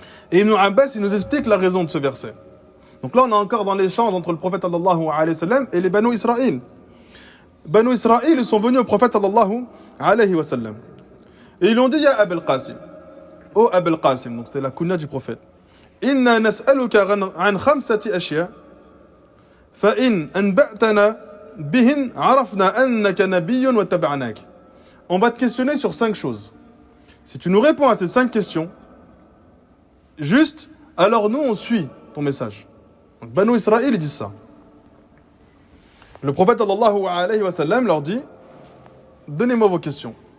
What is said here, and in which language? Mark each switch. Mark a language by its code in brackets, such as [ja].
[fr] Et Ibn Abbas, il nous explique la raison de ce verset. Donc là, on est encore dans l'échange entre le prophète sallallahu alayhi wa sallam et les Banu Israël. Banu Israël, ils sont venus au prophète sallallahu alayhi wa sallam. Et ils lui ont dit, Ya Abul Qasim. Oh Abul Qasim, donc c'était la kunya du prophète. [ar] Inna nas'aluka an khamsati ashya. فإن أنبأتنا بهن عرفنا أنك نبي واتبعناك. [fr] On va te questionner sur 5 choses. Si tu nous réponds à ces 5 questions, juste, alors nous on suit ton message. Donc Banu Israël ils disent ça. Le prophète sallallahu alayhi wa sallam leur dit, donnez-moi vos questions.